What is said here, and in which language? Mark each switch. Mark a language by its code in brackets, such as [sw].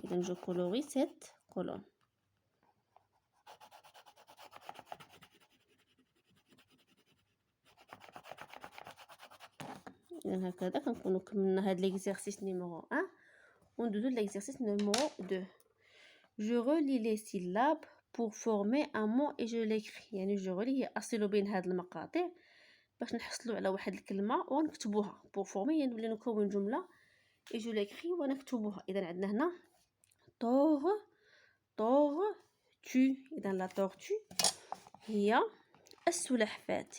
[ar] اذا جو كولوري سيت كولون. اذا هكذا كنكونوا كملنا هاد ليكزارسيس نيميرو 1 وندوزو ليكزارسيس نيميرو 2. [fr] je relis les syllabes pour former un mot et je l'écris. [ar] يعني جو ريلي هي اصل بين هاد المقاطع باش نحصلوا على واحد الكلمه ونكتبوها. بور فورمي يعني نولي نكون جمله [fr] et je l'écris [ar] ونكتبوها. اذا عندنا هنا tortue اذا لا tortue هي السلحفاة.